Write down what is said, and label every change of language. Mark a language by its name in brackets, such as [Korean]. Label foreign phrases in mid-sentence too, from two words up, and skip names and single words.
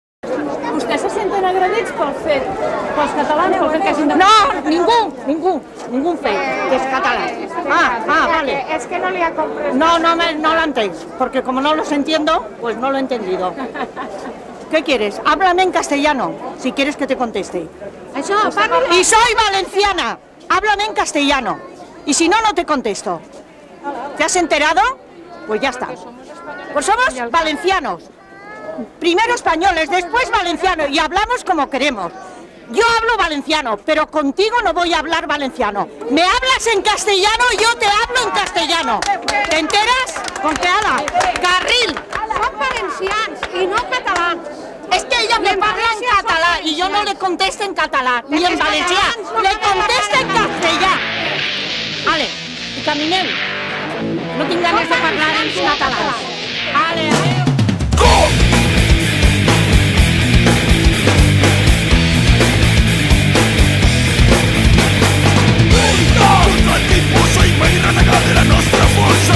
[Catalan] Vostès se senten agredits pel fet, pels catalans, pel fet que hagin de... [Spanish] No, [Catalan] ningú fet, [Spanish] que es catalán. Vale. Es que no le ha comprendido. No lo entendéis, porque como no los entiendo, pues no lo he entendido. ¿Qué quieres? Háblame en castellano, si quieres que te conteste. Y soy valenciana, háblame en castellano. Y si no, no te contesto. ¿Te has enterado? Pues ya está. Pues somos valencianos. Primero españoles, después valencianos. Y hablamos como queremos. Yo hablo valenciano, pero contigo no voy a hablar valenciano. Me hablas en castellano, yo te hablo en castellano. ¿Te enteras? Con que ala, carril. [Catalan] Son valencians i no catalans. [Spanish] Es que ella me parla en catalán y yo no le contesto en catalán, ni en valenciano. Le contesto en castellano. [Catalan] Ale, i caminem. No tinc ganes de parlar en català. Ale, adéu. Contra el tipus i mai renegar de la nostra força.